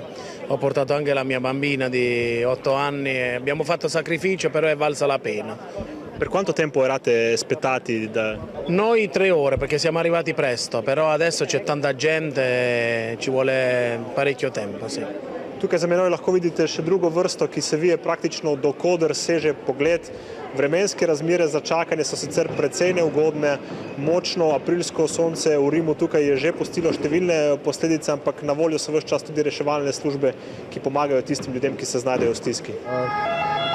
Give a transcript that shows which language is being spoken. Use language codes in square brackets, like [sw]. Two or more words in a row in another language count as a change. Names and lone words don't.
[it] Ho portato anche la mia bambina di 8 anni e abbiamo fatto sacrificio, però è valsa la pena. Per quanto tempo eravate aspettati? Noi 3 ore perché siamo arrivati presto, però adesso c'è tanta gente e ci vuole parecchio tempo, sì. [sl] Tukaj za menoj lahko vidite še drugo vrsto, ki se vije praktično do koder seže pogled. Vremenske razmere za čakanje so sicer precej neugodne. Močno aprilsko sonce v Rimu tukaj je že pustilo številne posledice, ampak na voljo so ves čas tudi reševalne službe, ki pomagajo tistim ljudem, ki se znajdejo v stiski.